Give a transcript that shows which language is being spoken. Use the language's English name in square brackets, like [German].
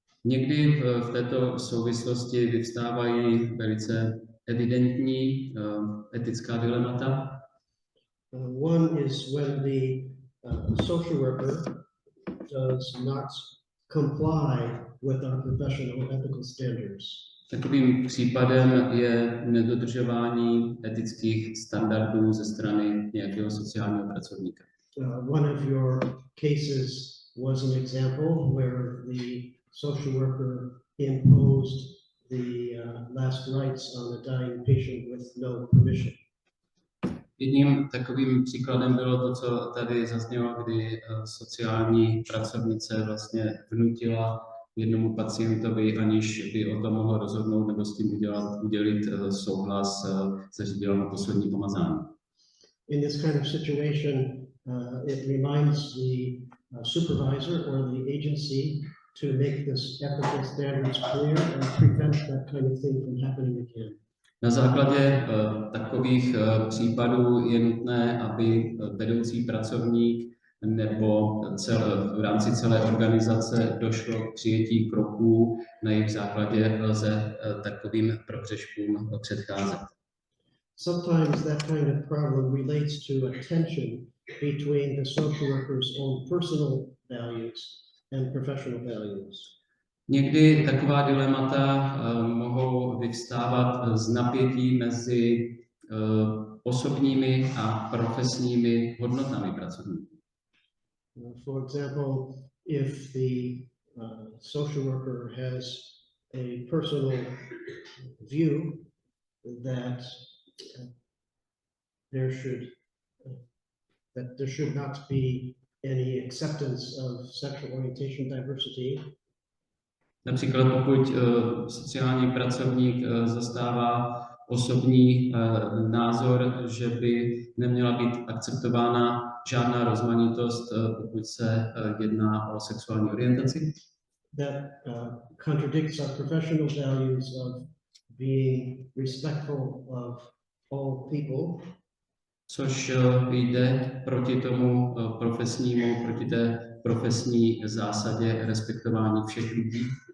[Czech] Někdy v této souvislosti vyvstávají velice evidentní etická dilemata. [English] One is when the social worker does not comply with our professional ethical standards. [Czech] Takovým případem je nedodržování etických standardů ze strany nějakého sociálního pracovníka. [English] One of your cases was an example where the social worker imposed the last rites on a dying patient with no permission. [Czech] Jedním takovým příkladem bylo to, co tady zaznělo, kdy sociální pracovnice vlastně vnutila jednomu pacientovi, aniž by o tom mohl rozhodnout nebo s tím udělit souhlas, zařídila mu poslední pomazání. [English] In this kind of situation, it reminds the supervisor or the agency to make this ethical standards clear and prevent that kind of thing from happening again. [Czech] Na základě takových případů je nutné, aby vedoucí pracovník nebo v rámci celé organizace došlo k přijetí kroků, na jejich základě lze takovým prohřeškům předcházet. [English] Sometimes that kind of problem relates to a tension between the social worker's own personal values and professional values. [Czech] Někdy taková dilemata mohou vyvstávat z napětí mezi osobními a profesními hodnotami pracovníků. [English] For example, if the social worker has a personal view that there should not be any acceptance of sexual orientation diversity. [Czech] Například pokud sociální pracovník zastává osobní názor, že by neměla být akceptována žádná rozmanitost, pokud se jedná o sexuální orientaci. [English] That contradicts our professional values of being respectful of all people. [Czech] Což jde proti tomu proti té profesní zásadě respektování všech lidí.